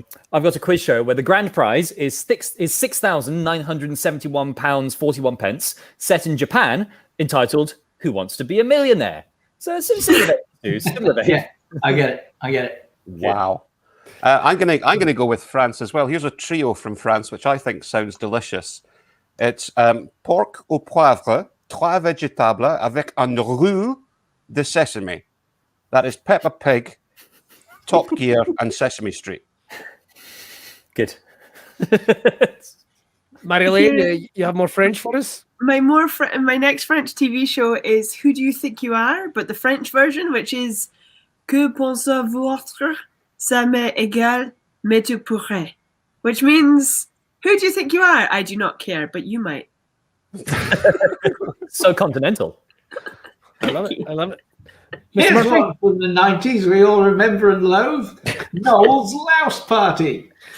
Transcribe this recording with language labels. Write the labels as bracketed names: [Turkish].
[English] I've got a quiz show where the grand prize is £6,971.41, set in Japan, entitled "Who Wants to Be a Millionaire?" So similar behavior. Yeah, I get it. Wow. I'm gonna go with France as well. Here's a trio from France, which I think sounds delicious. It's [French] porc au poivre, trois végétables avec un roux de sesame. [English] That is Peppa Pig, Top Gear, and Sesame Street. Good. Marilyn, you have more French for us? My next French TV show is Who Do You Think You Are? But the French version, which is [French] Que pensez-vous? Ça m'est égal, mais tu pourrais. [English] Which means, who do you think you are? I do not care, but you might. So continental. I love it. Here's one from the 90s we all remember and loathe. Noel's Louse Party.